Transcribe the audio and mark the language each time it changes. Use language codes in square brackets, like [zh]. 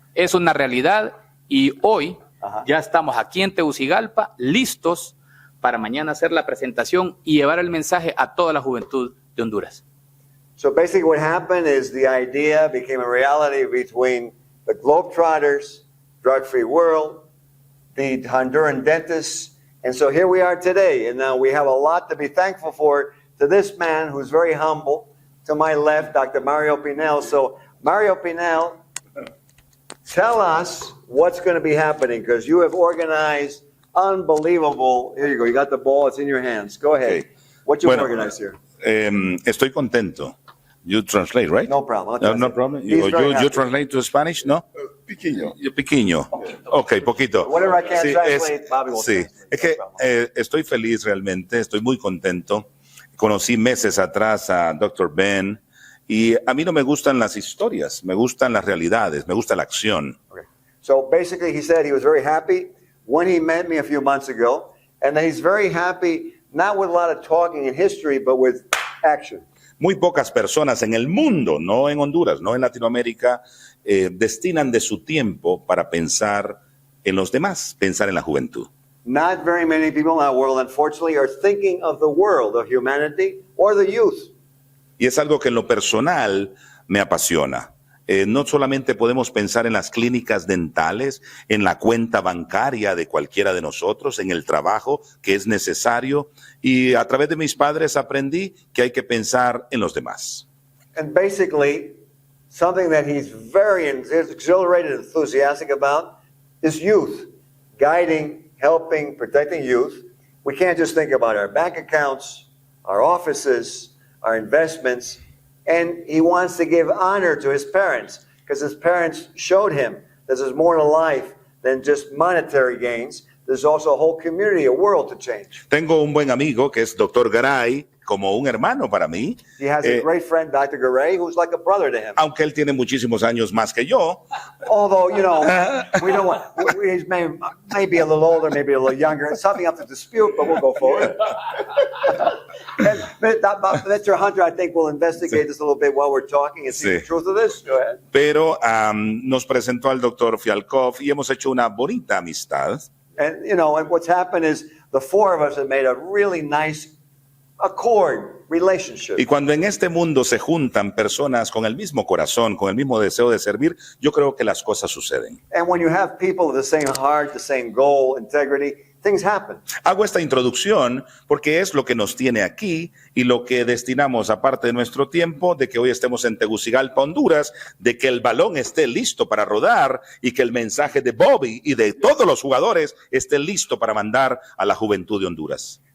[es] Es una realidad y hoy ya estamos aquí en Tegucigalpa, listos para mañana hacer la presentación y llevar el mensaje a toda la juventud de Honduras. [en] So basically what happened is the idea became a reality between the Globetrotters, Drug Free World, the Honduran dentists, and so here we are today. And now we have a lot to be thankful for to this man who's very humble. To my left, Dr. Mario Pinel. So Mario Pinel, tell us what's going to be happening, because you have organized unbelievable. Here you go. You got the ball. It's in your hands. Go ahead. Okay. What you organized here? [es] Estoy contento. [en] You translate, right? No problem. No problem. He's very happy. You translate to Spanish, no? [es] Pequeño. [en] Ok, [es] poquito. [en] Whatever I can't translate, Bobby will [es] sí. [en] translate. [es] Es que estoy feliz realmente, estoy muy contento. Conocí meses atrás a Dr. Ben y a mí no me gustan las historias, me gustan las realidades, me gusta la acción. [en] Okay. So basically he said he was very happy when he met me a few months ago, and that he's very happy not with a lot of talking in history, but with action. [es] Muy pocas personas en el mundo, no en Honduras, no en Latinoamérica, destinan de su tiempo para pensar en los demás, pensar en la juventud. [en] Not very many people in our world, unfortunately, are thinking of the world, of humanity, or the youth. [es] Y es algo que en lo personal me apasiona. No solamente podemos pensar en las clínicas dentales, en la cuenta bancaria de cualquiera de nosotros, en el trabajo que es necesario, y a través de mis padres aprendí que hay que pensar en los demás. [en] And basically, something that he's very exhilarated and enthusiastic about is youth, guiding, helping, protecting youth. We can't just think about our bank accounts, our offices, our investments, and he wants to give honor to his parents, because his parents showed him that there's more to life than just monetary gains. There's also a whole community, a world to change. [es] Tengo un buen amigo que es Dr. Garay, como un hermano para mí. [en] He has a great friend, Dr. Garay, who's like a brother to him. [es] Aunque él tiene muchísimos años más que yo. [en] Although, you know, we don't want, he's maybe a little older, maybe a little younger. It's something up to dispute, but we'll go forward. Mr. Hunter, I think we'll investigate this a little bit while we're talking and see the truth of this. Go ahead. [es] Pero nos presentó al doctor Fialkoff y hemos hecho una bonita amistad. [en] And, you know, and what's happened is the four of us have made a really nice accord, relationship. [es] Y cuando en este mundo se juntan personas con el mismo corazón, con el mismo deseo de servir, yo creo que las cosas suceden. [en] And when you have people with the same heart, the same goal, integrity, things happen. [es] Hago esta introducción porque es lo que nos tiene aquí y lo que destinamos aparte de nuestro tiempo, de que hoy estemos en Tegucigalpa, Honduras, de que el balón esté listo para rodar y que el mensaje de Bobby y de todos los jugadores esté listo para mandar a la juventud de Honduras.